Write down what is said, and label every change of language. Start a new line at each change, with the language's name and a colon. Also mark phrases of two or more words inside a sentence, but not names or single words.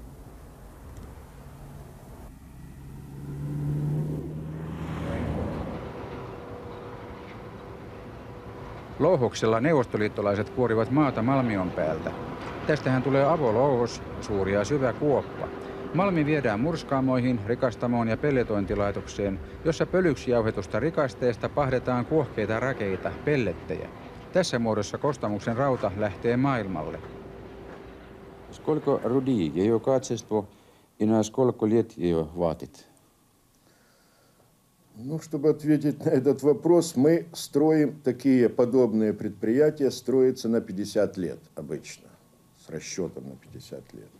Finnish: Louhoksella neuvostoliittolaiset kuorivat maata Malmion päältä. Tästähän tulee avolouhos, suuri ja syvä kuoppa. Malmi viedään murskaamoihin, rikastamoon ja pelletointilaitokseen, jossa pölyksi jauhetusta rikasteesta pahdetaan kuohkeita rakeita, pellettejä. Tässä muodossa Kostamuksen rauta lähtee maailmalle.
Russian: Сколько руды, ее качество и на сколько лет ее хватит? Ну, чтобы ответить на этот вопрос, мы строим такие подобные предприятия, строятся на 50 лет обычно, с расчетом на 50 лет.